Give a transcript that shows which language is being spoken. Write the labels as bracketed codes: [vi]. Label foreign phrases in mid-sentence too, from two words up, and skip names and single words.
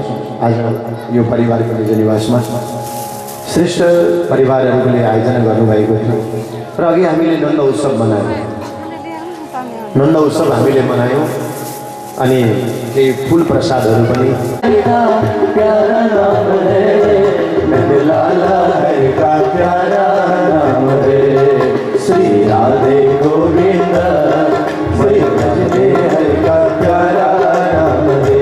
[ne] आज यो परिवारको निज निवासमा श्रेष्ठ परिवारहरूले आयोजना गर्नुभएको थियो र अघि हामीले नन्द उत्सव मनायौँ। नन्द उत्सव हामीले मनायौँ अनि केही फुल प्रसादहरू पनि। [hi] श्री राधे गोविंद श्री भजने हरि का प्यारा नाम है।